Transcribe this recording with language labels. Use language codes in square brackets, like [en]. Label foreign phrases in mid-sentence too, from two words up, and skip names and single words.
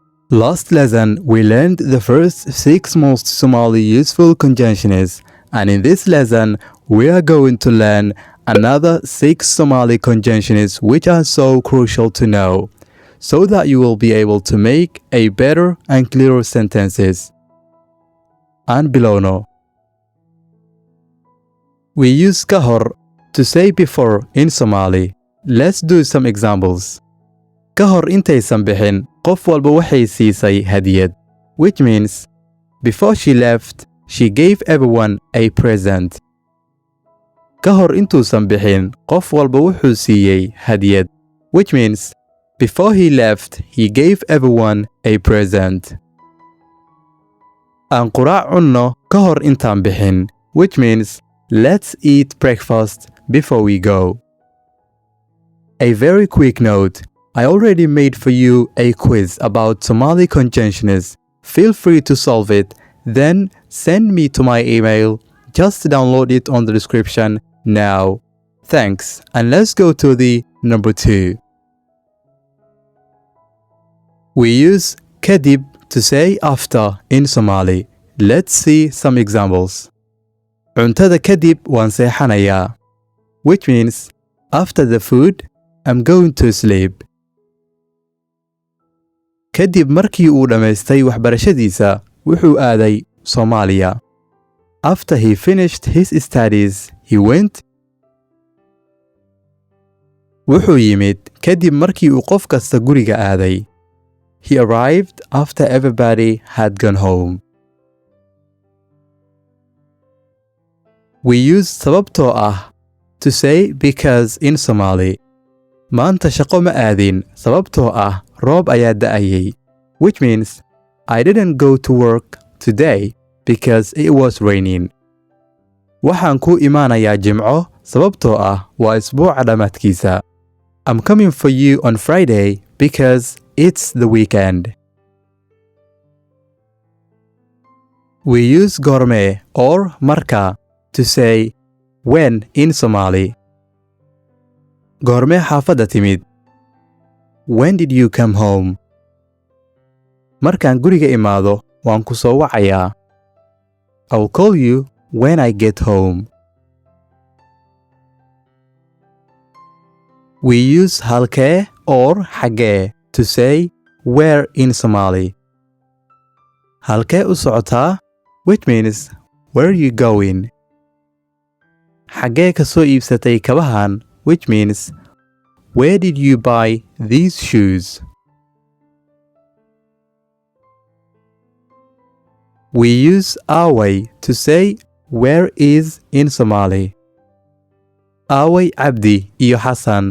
[en] Last lesson, we learned the first 6 most Somali useful conjunctions, and in this lesson, we are going to learn another 6 Somali conjunctions which are so crucial to know, so that you will be able to make a better and clearer sentences. And below no. We use Kahor to say before in Somali. Let's do some examples. [so] Kahor intaysan bixin, qof walba waxay siisay hadiyad, [en] which means before she left, she gave everyone a present. [so] Kahor intuusan bixin, qof walba wuxuu siiyey hadiyad, [en] which means before he left, he gave everyone a present. [so] Aan quraac cunno kahor intaan bixin, [en] which means let's eat breakfast before we go. A very quick note. I already made for you a quiz about Somali conjunctions. Feel free to solve it, then send me to my email. Just download it on the description now. Thanks, and let's go to the number 2. We use Kadib to say after in Somali. Let's see some examples. [so] Cuntada kadib waan seexanayaa, [en] which means after the food, I'm going to sleep. [so] Kadib markii uu dhamaystay waxbarashadiisa, wuxuu aaday Soomaaliya. [en] After he finished his studies, he went. [so] Wuxuu yimid kadib markii uu qof kasta guriga aaday. [en] He arrived after everybody had gone home. We use [so] sababtoo ah [en] to say because in Somali. [so] Maanta shaqo ma aadin sababtoo ah roob ayaa da'ayay, [en] which means I didn't go to work today because it was raining. [so] Waxaan ku imaanayaa Jimco sababtoo ah waa isbuuca dhamaadkiisa. [en] I'm coming for you on Friday because it's the weekend. We use Goormee or marka to say when in Somali. [so] Goormee xaafadda timid? [en] When did you come home? [so] Markaan guriga imaado, waan ku soo wacayaa. [en] I'll call you when I get home. We use Halkee or Xaggee to say where in Somali. [so] Halkee u socotaa? [en] Which means where are you going? [so] Xaggee ka soo iibsatay kabahan? [en] Which means where did you buy these shoes? We use Aaway to say where is in Somali. [so] Aaway Abdi iyo Hassan.